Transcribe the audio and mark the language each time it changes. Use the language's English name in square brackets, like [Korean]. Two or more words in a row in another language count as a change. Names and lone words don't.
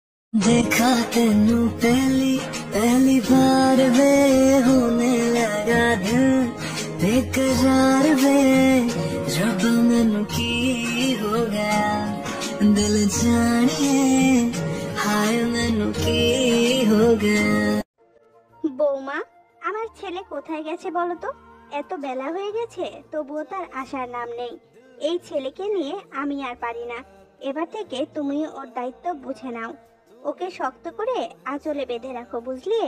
[Punjabi] ਦੇਖਾ ਤੈਨੂੰ ਪਹਿਲੀ ਪਹਿਲੀ ਬਾਰ ਵੇ ਹੋਣ ਲੱਗਾ ਦਿਲ ਬੇਕਰਾਰ ਵੇ ਰੱਬ ਮੈਨੂੰ ਕੀ ਹੋ ਗਿਆ ਦਿਲ ਜਾਣੀਏ ਹਾਏ ਮੈਨੂੰ ਕੀ ਹੋ ਗਿਆ। [Bangla] বৌমা, আমার ছেলে কোথায় গেছে বলো তো? এত বেলা হয়ে গেছে তবুও তার আসার নাম নেই। এই ছেলেকে নিয়ে আমি আর পারি না। এবার থেকে তুমি ওর দায়িত্ব বুঝে নাও। ওকে শক্ত করে আঁচলে বেঁধে রাখো, বুঝলে?